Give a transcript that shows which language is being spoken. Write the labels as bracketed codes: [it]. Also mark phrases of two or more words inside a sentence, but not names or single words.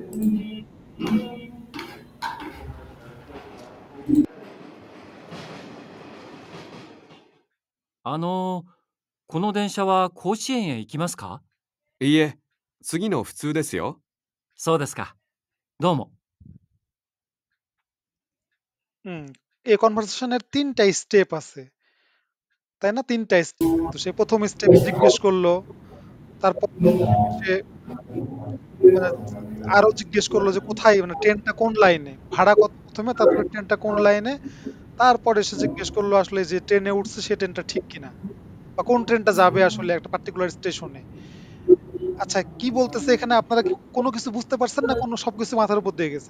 [ja] この電車は甲子園へ行きますかいいえ、次の普通ですよ。そうですか。どうも。 [bn] এই কনভারসেশনের 3টা স্টেপ আছে তাই না 3টা স্টেপ তো সে প্রথম স্টেপ জিজ্ঞেস করলো তারপর সে আরো জিজ্ঞেস করলো যে কোথায় মানে ট্রেনটা কোন লাইনে ভাড়া কত প্রথমে তারপরে ট্রেনটা কোন লাইনে তারপরে সে জিজ্ঞেস করলো আসলে যে ট্রেনে উঠছে সে ট্রেনটা ঠিক কিনা বা কোন ট্রেনটা যাবে আসলে একটা পার্টিকুলার স্টেশনে আচ্ছা কি বলতেছে এখানে আপনারা কি কোনো কিছু বুঝতে পারছেন না কোনো সবকিছু মাথার উপর দিয়ে গেছে